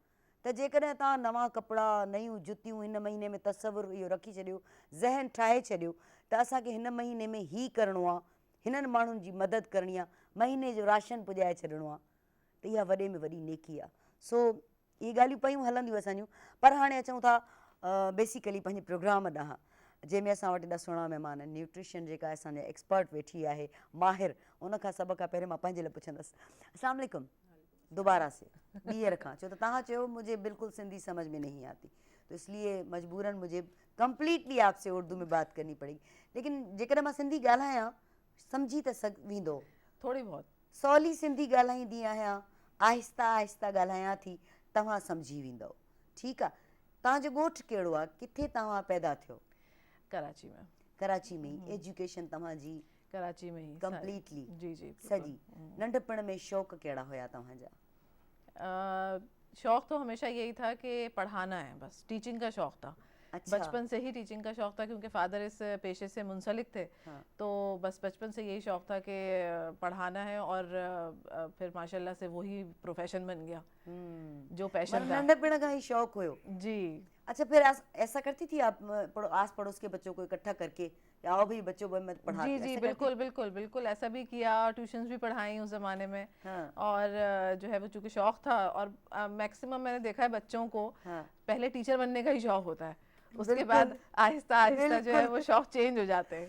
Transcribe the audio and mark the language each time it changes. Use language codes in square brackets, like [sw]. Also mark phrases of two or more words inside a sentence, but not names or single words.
[sd] त जेकॾहिं तव्हां नवां कपिड़ा, नयूं जुतियूं हिन महीने में तसवुरु इहो रखी छॾियो, ज़हन ठाहे छॾियो त असांखे हिन महीने में हीउ करिणो आहे, हिननि माण्हुनि जी मदद करणी आहे, महीने जो राशन पुॼाए छॾिणो आहे, त इहा वॾे में वॾी नेकी आहे. सो इहे ॻाल्हियूं पयूं हलंदियूं असांजूं. पर हाणे अचूं था बेसिकली पंहिंजे प्रोग्राम ॾांहुं, जंहिंमें असां वटि एॾा सुहिणा महिमान आहिनि. न्यूट्रिशन जेका असांजा एक्सपर्ट वेठी आहे, माहिर, उनखां सभ खां पहिरियों मां पंहिंजे लाइ पुछंदसि, [ar] السلام علیکم [ur] دوبارہ سے [sd] ॿीहर खां, छो त तव्हां चयो [ur] مجھے بالکل سندھی سمجھ میں نہیں آتی، تو اس لیے مجبوراً مجھے کمپلیٹلی آپ سے اردو میں بات کرنی پڑے گی. [sd] लेकिन जेकॾहिं मां सिंधी ॻाल्हायां सम्झी त वेंदो, [ur] تھوڑی بہت [sd] सवली सिंधी ॻाल्हाईंदी आहियां, आहिस्ता आहिस्ता ॻाल्हायां थी, तव्हां सम्झी वेंदव. ठीकु आहे. तव्हांजो ॻोठु कहिड़ो आहे, किथे तव्हां पैदा थियो? [ur] کراچی میں. [sd] कराची में ई. एजुकेशन तव्हांजी [ur] کراچی میں ہی [sd] कंप्लीटली? [ur] جی جی [sd] सॼी. नंढपण में शौक़ु कहिड़ा हुया तव्हांजा? [ur] شوق تو ہمیشہ یہی تھا کہ پڑھانا ہے، بس ٹیچنگ کا شوق تھا. اچھا. بچپن سے ہی ٹیچنگ کا شوق تھا کیونکہ فادر اس پیشے سے منسلک تھے. ہاں. تو بس بچپن سے یہی شوق تھا کہ پڑھانا ہے اور پھر ماشاءاللہ سے وہی پروفیشن بن گیا جو پیشن تھا. [sd] नंढपण खां ही शौक़ु हुयो? [ur] جی. اچھا، پھر ایسا کرتی تھی آپ آس پڑوس کے بچوں کو اکٹھا کر کے، آؤ بھی بچوں کو میں پڑھا? جی جی بالکل بالکل بالکل ایسا بھی کیا، ٹیوشنز بھی پڑھائی اس زمانے میں. ہاں. اور جو ہے وہ چونکہ شوق تھا، اور میکسیمم میں نے دیکھا ہے بچوں کو ہاں. پہلے ٹیچر بننے کا ہی شوق ہوتا ہے، اس کے بعد آہستہ آہستہ جو ہے وہ شوق چینج ہو جاتے ہیں.